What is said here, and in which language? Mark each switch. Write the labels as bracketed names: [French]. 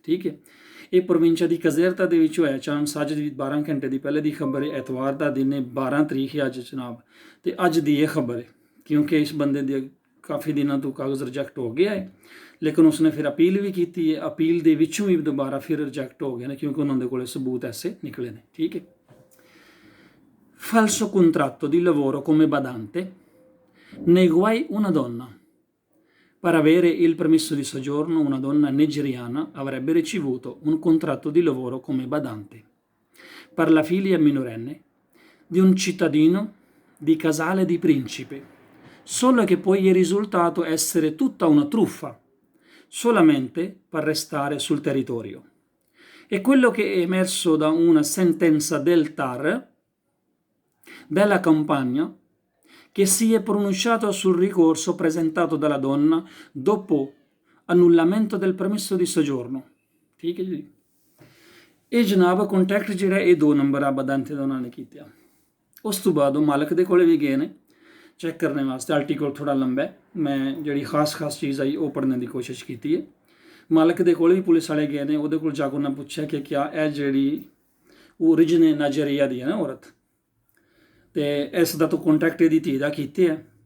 [Punjabi] ਠੀਕ ਹੈ, ਇਹ ਪ੍ਰੋਵਿੰਸ਼ਾ ਦੀ ਕਜ਼ੇਰਤਾ ਦੇ ਵਿੱਚ ਹੋਇਆ ਚਾਂਸ ਅੱਜ ਦੀ 12 ਘੰਟੇ ਦੀ ਪਹਿਲੇ ਦੀ ਖਬਰ ਹੈ। ਐਤਵਾਰ ਦਾ ਦਿਨ ਹੈ, 12 ਤਰੀਕ ਹੈ ਅੱਜ ਜਨਾਬ, ਤੇ ਅੱਜ ਦੀ ਇਹ ਖਬਰ ਹੈ ਕਿਉਂਕਿ ਇਸ ਬੰਦੇ ਦੇ ਕਾਫੀ ਦਿਨਾਂ ਤੋਂ ਕਾਗਜ਼ ਰਿਜੈਕਟ ਹੋ ਗਿਆ ਹੈ, ਲੇਕਿਨ ਉਸਨੇ ਫਿਰ ਅਪੀਲ ਵੀ ਕੀਤੀ ਹੈ। ਅਪੀਲ ਦੇ ਵਿੱਚੋਂ ਵੀ ਦੁਬਾਰਾ ਫਿਰ ਰਿਜੈਕਟ ਹੋ ਗਏ ਨੇ ਕਿਉਂਕਿ ਉਹਨਾਂ ਦੇ ਕੋਲੇ ਸਬੂਤ ਐਸੇ ਨਿਕਲੇ ਨੇ। ਠੀਕ ਹੈ, [Italian] falso contratto di lavoro come badante, nei guai una donna. Per avere il permesso di soggiorno una donna nigeriana avrebbe ricevuto un contratto di lavoro come badante per la figlia minorenne di un cittadino di Casale di Principe, solo che poi è risultato essere tutta una truffa, solamente per restare sul territorio. E quello che è emerso da una sentenza del TAR della campagna che si è pronunciato sul ricorso presentato dalla donna dopo annullamento del permesso di soggiorno। [Punjabi] ठीक है जी, ਇਹ ਜਨਾਬ contact ਜਿਹੜਾ ਇਹ 2 number ਆ ਬਦਾਂਤੇ ਦਾ ਉਹਨਾਂ ਨੇ ਕੀਤਾ। ਉਸ ਤੋਂ ਬਾਅਦ ਉਹ ਮਾਲਕ ਦੇ ਕੋਲੇ ਵੀ ਗਏ ਨੇ ਚੈੱਕ ਕਰਨ ਵਾਸਤੇ। ਆਰਟੀਕਲ ਥੋੜਾ ਲੰਬਾ ਹੈ, ਮੈਂ ਜਿਹੜੀ ਖਾਸ ਚੀਜ਼ ਆਈ ਉਹ ਪੜ੍ਹਨ ਦੀ ਕੋਸ਼ਿਸ਼ ਕੀਤੀ ਹੈ। ਮਾਲਕ ਦੇ ਕੋਲ ਵੀ ਪੁਲਿਸ ਵਾਲੇ ਗਏ ਨੇ, ਉਹਦੇ ਕੋਲ ਜਾ ਕੇ ਉਹਨਾਂ ਪੁੱਛਿਆ ਕਿ ਕਿਆ ਇਹ ਜਿਹੜੀ ਓਰੀਜਿਨ ਨਾਈਜੀਰੀਆ ਦੀ ਹੈ ਨਾ ਔਰਤ, ਤੇ ਇਸ ਦਾ ਤੋਂ ਕੰਟੈਕਟ ਇਹਦੀ ਧੀ ਦਾ ਕੀਤੇ ਆ।